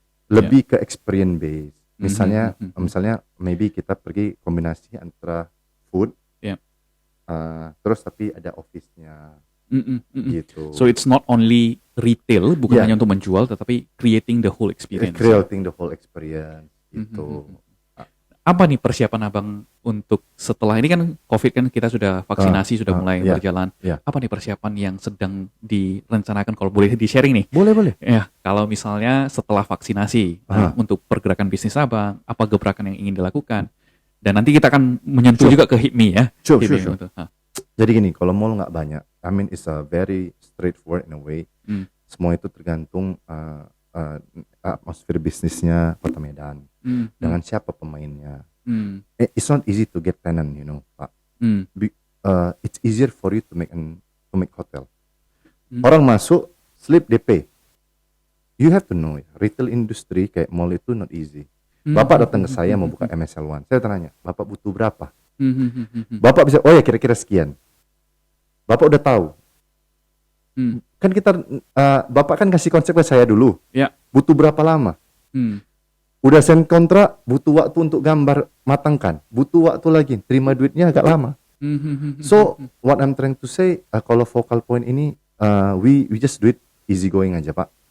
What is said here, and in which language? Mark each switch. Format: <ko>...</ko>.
<id>Lebih ke</id> <en>experience based.</en> <id>Misalnya maybe kita pergi kombinasi antara food, terus tapi ada office-nya. Gitu.</id> <en>So it's not only retail,</en> <id>bukan hanya untuk menjual, tetapi</id> <en>creating the whole experience. Creating the whole experience.</en> <id>Gitu. Apa nih persiapan Abang untuk setelah ini kan COVID kan kita sudah vaksinasi sudah mulai berjalan. Apa nih persiapan yang sedang direncanakan kalau boleh di-sharing nih? Boleh. Ya, kalau misalnya setelah vaksinasi untuk pergerakan bisnis Abang, apa gebrakan yang ingin dilakukan? Dan nanti kita akan menyentuh juga ke HIPMI ya.</id> <en>Sure.</en> <id>Jadi gini, kalau mall nggak banyak,</id> <en>I mean it's a very straightforward in a way.</en> <id>Semua itu tergantung atmosfer bisnisnya Kota Medan. Dengan siapa pemainnya.</id> <en>It's not easy to get tenant, you know, Pak. It's easier for you to make hotel.</en> <id>Orang masuk,</id> <en>slip DP. You have to know, retail industry</en> <id>kayak mall itu</id> <en>not easy.</en> <id>Bapak datang ke saya mau buka MSL One. Saya tanya, Bapak butuh berapa? Bapak bisa, oh ya kira-kira sekian. Bapak udah tahu. Kan kita, Bapak kan kasih konsep ke saya dulu. Butuh berapa lama? Udah send kontrak, butuh waktu untuk gambar matangkan. Butuh waktu lagi, terima duitnya agak lama.</id> <en>So, what I'm trying to say,</en> <id>kalau Focal Point ini,</id> <en>we just do it easy going</en> <id>aja Pak.</id>